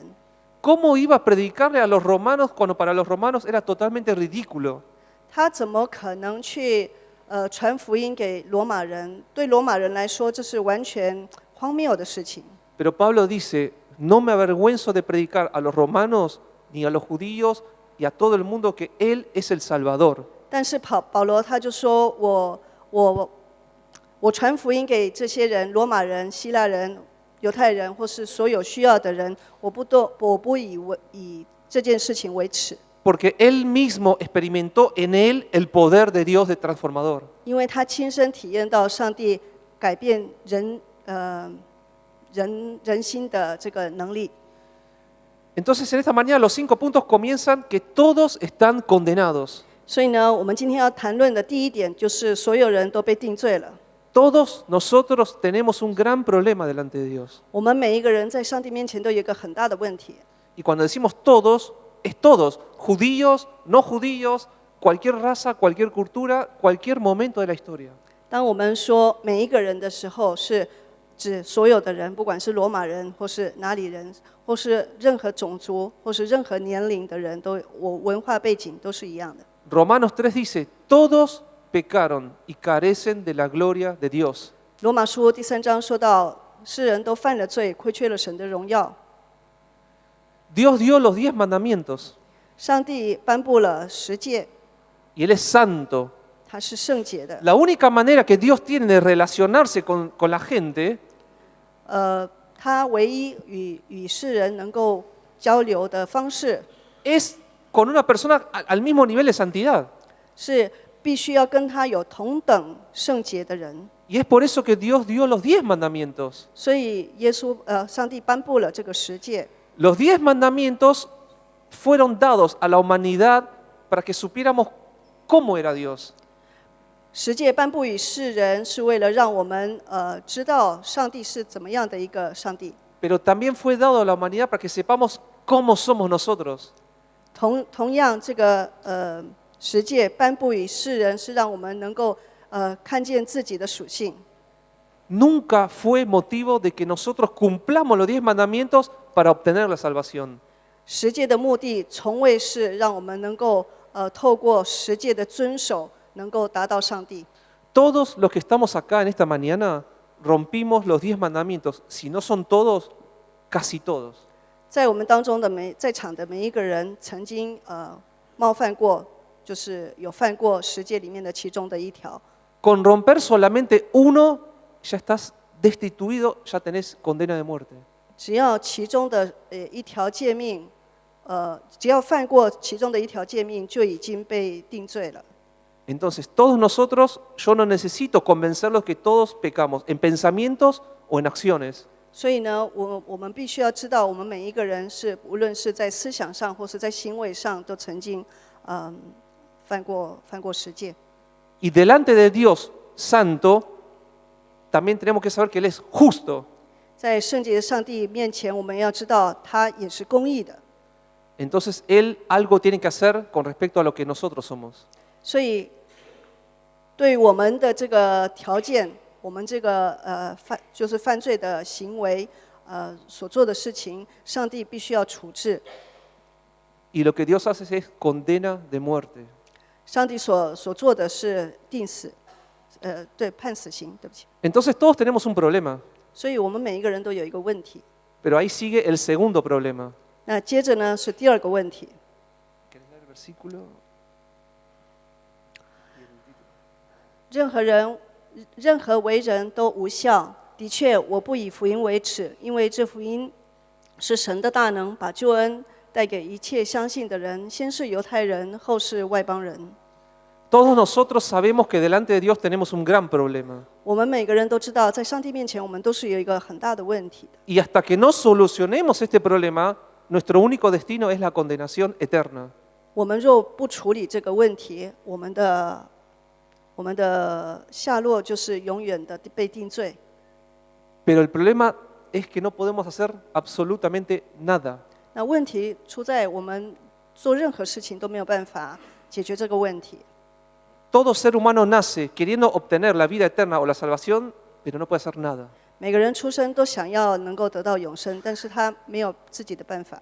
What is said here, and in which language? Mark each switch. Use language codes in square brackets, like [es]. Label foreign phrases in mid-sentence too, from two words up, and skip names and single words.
[es] ¿Cómo iba a predicarle a los romanos cuando para los romanos era totalmente ridículo? [zh] 他怎么可能去传福音给罗马人？对罗马人来说，这是完全荒谬的事情。 [es] Pero Pablo dice, no me avergüenzo de predicar a los romanos ni a los judíos y a todo el mundo que Él es el Salvador. [zh] 但是保罗他就说我传福音给这些人，罗马人、希腊人、犹太人，或是所有需要的人，我不以这件事情为耻， [es] Porque Él mismo experimentó en Él el poder de Dios de transformador. [zh] 因为他亲身体验到上帝改变人心的这个能力。 [es] Entonces en esta mañana los 5 puntos comienzan que todos están condenados. [zh] 所以呢，我们今天要谈论的第一点就是所有人都被定罪了。 [es] Todos nosotros tenemos un gran problema delante de Dios. [zh] 我们每一个人在上帝面前都有一个很大的问题。 [es] Y cuando decimos todos, es todos, judíos, no judíos, cualquier raza, cualquier cultura, cualquier momento de la historia. [zh] 当我们说每一个人的时候，是指所有的人，不管是罗马人，或是哪里人，或是任何种族，或是任何年龄的人，都我文化背景都是一样的。 [es] Romanos 3 dice, todos pecaron y carecen de la gloria de Dios. [zh] 罗马书第3章说到，世人都犯了罪，亏缺了神的荣耀。 [es] Dios dio los 10 mandamientos [zh] 上帝颁布了10诫， [es] y Él es santo. [zh] 他是圣洁的。 [es] La única manera que Dios tiene de relacionarse con la gente [zh] 他唯一与世人能够交流的方式， [es] es con una persona al mismo nivel de santidad. [zh] 是必须要跟他有同等圣洁的人。 [es] Y es por eso que Dios dio los 10 mandamientos. [zh] 所以上帝颁布了这个10诫。 [es] Los 10 mandamientos fueron dados a la humanidad para que supiéramos cómo era Dios. [zh] 10 诫颁布于世人，是为了让我们知道上帝是怎么样的一个上帝。 [es] Pero también fue dado a la humanidad para que sepamos cómo somos nosotros. [zh] 同样，这个10诫颁布于世人，是让我们能够看见自己的属性。 [es] Nunca fue motivo de que nosotros cumplamos los 10 mandamientos para obtener la salvación. [zh] 10 诫的目的，从未是让我们能够透过10诫的遵守，能够达到上帝。 [es] Todos los que estamos acá en esta mañana rompimos los 10 mandamientos. Si no son todos, casi todos. [zh] 在我们当中的在场的每一个人，曾经冒犯过，就是有犯过10诫里面的其中的一条。 [es] Con romper solamente uno, ya estás destituido, ya tenés condena de muerte. [zh] 只要其中的一条诫命，只要犯过其中的一条诫命，就已经被定罪了。 [es] Entonces, todos nosotros, yo no necesito convencerlos que todos pecamos en pensamientos o en acciones. [zh] 所以呢，我们必须要知道，我们每一个人无论是在思想上或是在行为上，都曾经犯过10诫。 [es] Y delante de Dios Santo, también tenemos que saber que Él es justo. [zh] 在圣洁的上帝面前，我们要知道他也是公义的。 [es] Entonces, Él algo tiene que hacer con respecto a lo que nosotros somos. [zh] 所以，对我们的这个条件，我们这个就是犯罪的行为，所做的事情，上帝必须要处置。 [es] Y lo que Dios hace es condena de muerte. [zh] 上帝所做的是定死，对，判死刑，对不起。 [es] Entonces, todos tenemos un problema. [zh] 所以我们每一个人都有一个问题。 [es] Pero ahí sigue el segundo problema. [zh] 那接着呢是第二个问题。 [es] ¿Querés leer el versículo? [zh] 任何为人都无效。的确，我不以福音为耻，因为这福音是神的大能，把救恩带给一切相信的人，先是犹太人，后是外邦人。 [es] Todos nosotros sabemos que delante de Dios tenemos un gran problema. [zh] 我们每个人都知道，在上帝面前，我们都是有一个很大的问题的。 [es] Y hasta que no solucionemos este problema, nuestro único destino es la condenación eterna. [zh] 我们若不处理这个问题，我们的下落就是永远的被定罪。 [es] Pero el problema es que no podemos hacer absolutamente nada. [zh] 那问题出在我们做任何事情都没有办法解决这个问题。 [es] Todo ser humano nace queriendo obtener la vida eterna o la salvación, pero no puede hacer nada. [zh] 每个人出生都想要能够得到永生，但是他没有自己的办法。